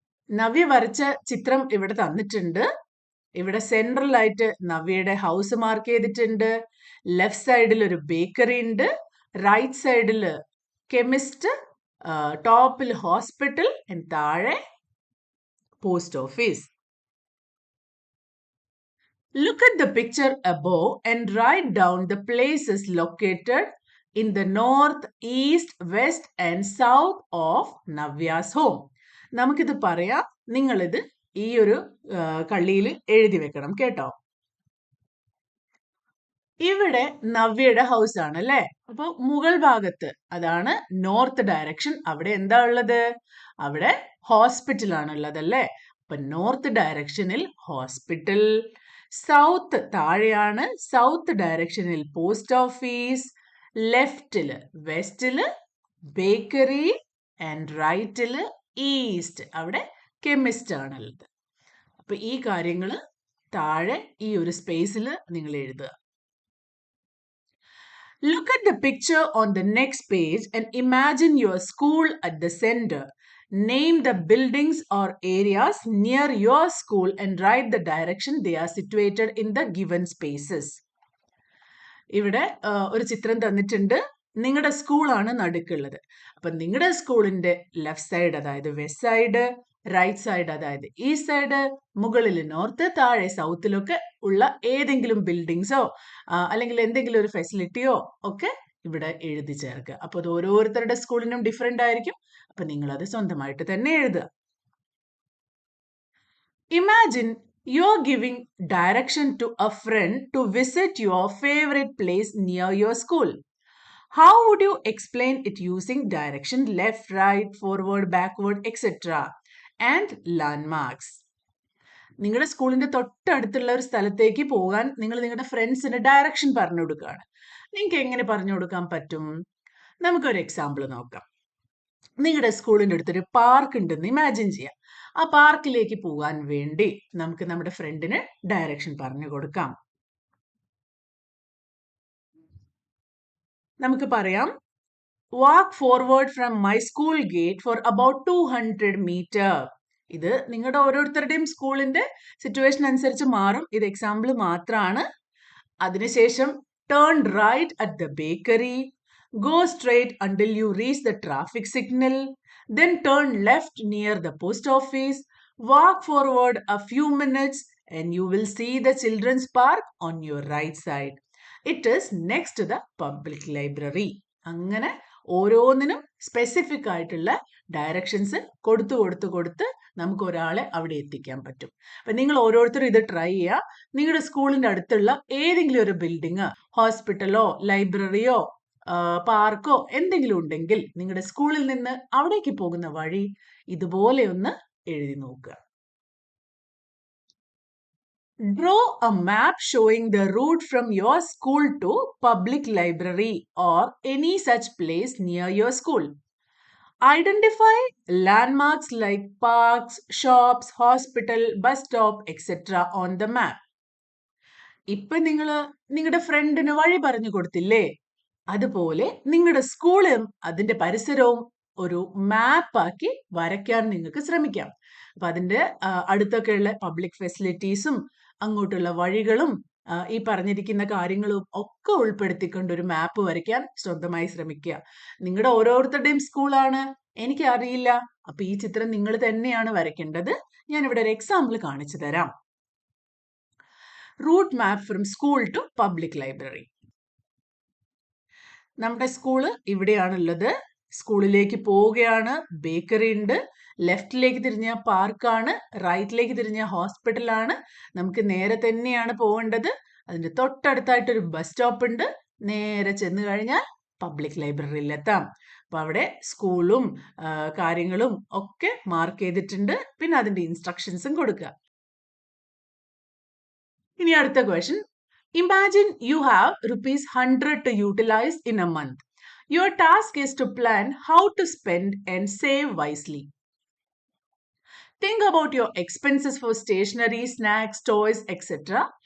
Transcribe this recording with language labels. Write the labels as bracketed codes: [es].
[ml] നവ്യ വരച്ച ചിത്രം ഇവിടെ തന്നിട്ടുണ്ട്. ഇവിടെ സെൻട്രലായിട്ട് നവ്യയുടെ ഹൗസ് മാർക്ക് ചെയ്തിട്ടുണ്ട്. ലെഫ്റ്റ് സൈഡിൽ ഒരു ബേക്കറി ഉണ്ട്. റൈറ്റ് സൈഡിൽ കെമിസ്റ്റ്, ടോപ്പിൽ ഹോസ്പിറ്റൽ, താഴെ post office. [en] Look at the picture above and write down the places located in the north, east, west and south of Navya's home. [ml] നമുക്കിത് പറയാം. നിങ്ങളിത് ഈ ഒരു കള്ളിയിൽ എഴുതി വെക്കണം കേട്ടോ. ഇവിടെ നവ്യയുടെ ഹൗസ് ആണ് അല്ലേ? അപ്പൊ മുകൾ ഭാഗത്ത് അതാണ് നോർത്ത് ഡയറക്ഷൻ. അവിടെ എന്താ ഉള്ളത്? അവിടെ ഹോസ്പിറ്റൽ ആണ് ഉള്ളത് അല്ലേ? അപ്പൊ നോർത്ത് ഡയറക്ഷനിൽ ഹോസ്പിറ്റൽ. സൗത്ത് താഴെയാണ്. സൗത്ത് ഡയറക്ഷനിൽ post office. ലെഫ്റ്റില് വെസ്റ്റില് bakery and റൈറ്റില് east, അവിടെ കെമിസ്റ്റ് ആണുള്ളത്. അപ്പൊ ഈ കാര്യങ്ങൾ താഴെ ഈ ഒരു സ്പേസിൽ നിങ്ങൾ എഴുതുക. [en] Look at the picture on the next page and imagine your school at the center. Name the buildings or areas near your school and write the direction they are situated in the given spaces. [ml] ഇവിടെ ഒരു ചിത്രം തന്നിട്ടുണ്ട്. നിങ്ങളുടെ സ്കൂളാണ് നടുക്കുള്ളത്. അപ്പൊ നിങ്ങളുടെ സ്കൂളിന്റെ left side അതായത് വെസ്റ്റ് സൈഡ്, റൈറ്റ് സൈഡ് അതായത് ഈസ്റ്റ് സൈഡ്, മുകളിൽ നോർത്ത്, താഴെ സൗത്തിലൊക്കെ ഉള്ള ഏതെങ്കിലും ബിൽഡിങ്സോ അല്ലെങ്കിൽ എന്തെങ്കിലും ഒരു ഫെസിലിറ്റിയോ ഒക്കെ ഇവിടെ എഴുതി ചേർക്കുക. അപ്പൊ അത് ഓരോരുത്തരുടെ സ്കൂളിനും ഡിഫറെന്റ് ആയിരിക്കും. അപ്പൊ നിങ്ങൾ അത് സ്വന്തമായിട്ട് തന്നെ എഴുതുക. [en] Imagine you're giving direction to a friend to visit your favorite place near your school. How would you explain it using direction left, right, forward, backward, etc. and landmarks? [ml] നിങ്ങളുടെ സ്കൂളിന്റെ തൊട്ടടുത്തുള്ള ഒരു സ്ഥലത്തേക്ക് പോകാൻ നിങ്ങൾ നിങ്ങളുടെ ഫ്രണ്ട്സിന് ഡയറക്ഷൻ പറഞ്ഞു കൊടുക്കുകയാണ്. നിങ്ങൾക്ക് എങ്ങനെ പറഞ്ഞു കൊടുക്കാൻ പറ്റും? നമുക്കൊരു എക്സാമ്പിൾ നോക്കാം. നിങ്ങളുടെ സ്കൂളിന്റെ അടുത്തൊരു പാർക്ക് ഉണ്ടെന്ന് ഇമാജിൻ ചെയ്യാം. ആ പാർക്കിലേക്ക് പോകാൻ വേണ്ടി നമുക്ക് നമ്മുടെ ഫ്രണ്ടിന് ഡയറക്ഷൻ പറഞ്ഞു കൊടുക്കാം. നമുക്ക് പറയാം, [en] Walk forward from my school gate for about 200 metre. [ml] ഇത് നിങ്ങളുടെ ഓരോരുത്തരുടെയും സ്കൂളിന്റെ സിറ്റുവേഷൻ അനുസരിച്ച് മാറും. ഇത് എക്സാമ്പിൾ മാത്രമാണ്. അതിനുശേഷം [en] Turn right at the bakery, go straight until you reach the traffic signal, then turn left near the post office, walk forward a few minutes and you will see the children's park on your right side. It is next to the public library. [ml] അങ്ങനെ ഓരോന്നിനും specific ആയിട്ടുള്ള directions കൊടുത്ത് നമുക്ക് ഒരാളെ അവിടെ എത്തിക്കാൻ പറ്റും. അപ്പൊ നിങ്ങൾ ഓരോരുത്തരും ഇത് ട്രൈ ചെയ്യുക. നിങ്ങളുടെ സ്കൂളിന്റെ അടുത്തുള്ള ഏതെങ്കിലും ഒരു ബിൽഡിങ്, ഹോസ്പിറ്റലോ ലൈബ്രറിയോ പാർക്കോ എന്തെങ്കിലും ഉണ്ടെങ്കിൽ നിങ്ങളുടെ സ്കൂളിൽ നിന്ന് അവിടേക്ക് പോകുന്ന വഴി ഇതുപോലെ ഒന്ന് എഴുതി നോക്കുക. [en] Draw a map showing the route from your school to public library or any such place near your school. Identify landmarks like parks, shops, hospital, bus stop, etc. on the map. [ml] ഇപ്പൊ നിങ്ങളുടെ ഫ്രണ്ടിന് വഴി പറഞ്ഞു കൊടുത്തില്ലേ? അതുപോലെ നിങ്ങളുടെ സ്കൂളും അതിന്റെ പരിസരവും ഒരു മാപ്പാക്കി വരയ്ക്കാൻ നിങ്ങൾക്ക് ശ്രമിക്കാം. അപ്പൊ അതിന്റെ അടുത്തൊക്കെയുള്ള പബ്ലിക് ഫെസിലിറ്റീസും അങ്ങോട്ടുള്ള വഴികളും ഈ പറഞ്ഞിരിക്കുന്ന കാര്യങ്ങളും ഒക്കെ ഉൾപ്പെടുത്തിക്കൊണ്ട് ഒരു മാപ്പ് വരയ്ക്കാൻ സ്വന്തമായി ശ്രമിക്കുക. നിങ്ങളുടെ ഓരോരുത്തരുടെയും സ്കൂളാണ്, എനിക്ക് അറിയില്ല. അപ്പൊ ഈ ചിത്രം നിങ്ങൾ തന്നെയാണ് വരയ്ക്കേണ്ടത്. ഞാൻ ഇവിടെ ഒരു എക്സാമ്പിൾ കാണിച്ചു തരാം. [en] Route map from school to public library. [ml] നമ്മുടെ സ്കൂള് ഇവിടെയാണുള്ളത്. സ്കൂളിലേക്ക് പോവുകയാണ്. ബേക്കറി ഉണ്ട്. ലെഫ്റ്റിലേക്ക് തിരിഞ്ഞ പാർക്കാണ്. റൈറ്റിലേക്ക് തിരിഞ്ഞ ഹോസ്പിറ്റലാണ്. നമുക്ക് നേരെ തന്നെയാണ് പോകേണ്ടത്. അതിന്റെ തൊട്ടടുത്തായിട്ടൊരു ബസ് സ്റ്റോപ്പ് ഉണ്ട്. നേരെ ചെന്ന് കഴിഞ്ഞാൽ പബ്ലിക് ലൈബ്രറിയിലെത്താം. അപ്പൊ അവിടെ സ്കൂളും കാര്യങ്ങളും ഒക്കെ മാർക്ക് ചെയ്തിട്ടുണ്ട്. പിന്നെ അതിന്റെ ഇൻസ്ട്രക്ഷൻസും കൊടുക്കുക. ഇനി അടുത്ത question. [en] Imagine you have ₹100 to utilize in a month. Your task is to plan how to spend and save wisely. Think about your expenses for stationery, snacks, toys, etc.